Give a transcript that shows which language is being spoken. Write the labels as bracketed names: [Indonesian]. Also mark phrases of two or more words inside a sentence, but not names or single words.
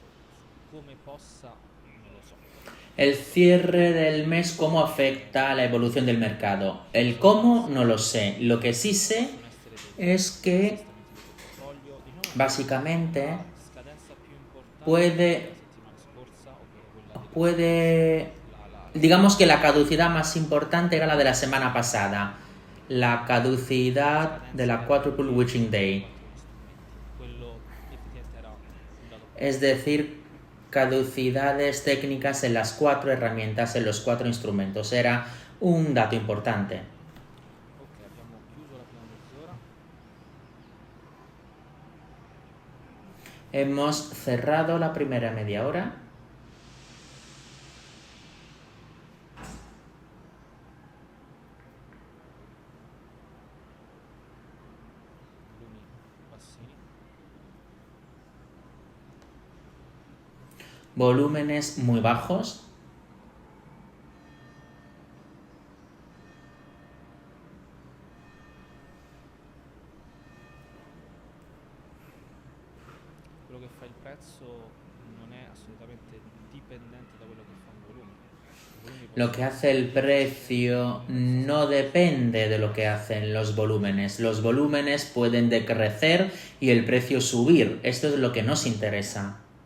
[Italian] Su come possa, non lo so. [Spanish] El cierre del mes, ¿cómo afecta a la evolución del mercado? El cómo, no lo sé. Lo que sí sé [Italian] Possono essere degli [Spanish] es que [Italian] assestamenti di portafoglio, diciamo [Spanish] básicamente [Italian] la scadenza più importante [Spanish] puede, [Italian] della settimana scorsa, ovvero quella della [Spanish] puede, digamos que la caducidad más importante era la de la semana pasada, la caducidad de la [English] Quadruple Witching Day, [Italian] quattro strumenti. Quello effettivamente era un dato [Spanish] es decir, caducidades técnicas en las 4 herramientas, en los 4 instrumentos. [Italian] Era un dato importante. ok, abbiamo chiuso la prima mezz'ora. [Spanish] Hemos cerrado la primera media hora. [Italian] Volumi bassini. [Spanish] Volúmenes muy bajos. [Italian] Quello che fa il prezzo non è assolutamente dipendente da quello che fa un volume. I volumi [Spanish] Lo que hace el precio no depende de lo que hacen los volúmenes. Los volúmenes pueden decrecer y el precio subir. Esto es lo que nos interesa.